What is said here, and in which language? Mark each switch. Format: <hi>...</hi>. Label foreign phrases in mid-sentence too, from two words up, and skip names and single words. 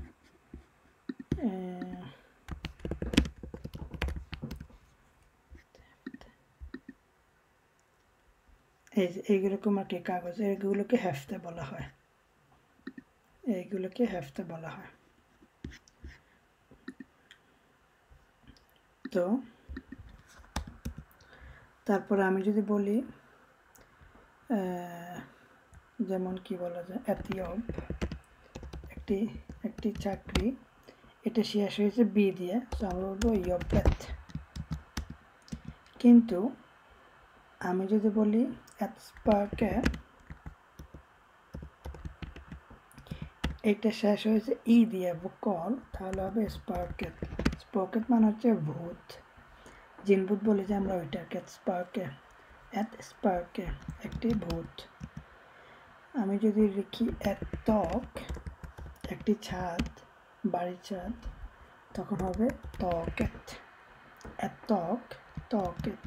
<bn>এইরকম কাগজ, এইগুলোকে হেফতে বলা হয়, এইগুলোকে হেফতে বলা হয়। তো তারপরে আমি যদি বলি যেমন কি বলা যায়,</bn> <sv>ett jobb,</sv> <bn>একটি চাকরি, এটা শেষ হয়েছে বি দিয়ে, সো আমরা বলবো jobbet। কিন্তু আমি যদি বলি</bn> <sv>ett spöke,</sv> <bn>এটা শেষ হয়েছে ই দিয়ে ভোকাল, তাহলে হবে স্পার্কেট। স্পার্কেট মানে হচ্ছে ভূত, জিনভূত বলি যে আমরা ওইটাকে স্পার্কে,</bn> <sv>ett spöke</sv> <bn>একটি ভূত। আমি যদি লিখি</bn> <sv>ett tak,</sv> <bn>একটি ছাদ, বাড়ির ছাদ, তখন হবে টকেট,</bn> <sv>ett tak taket.</sv>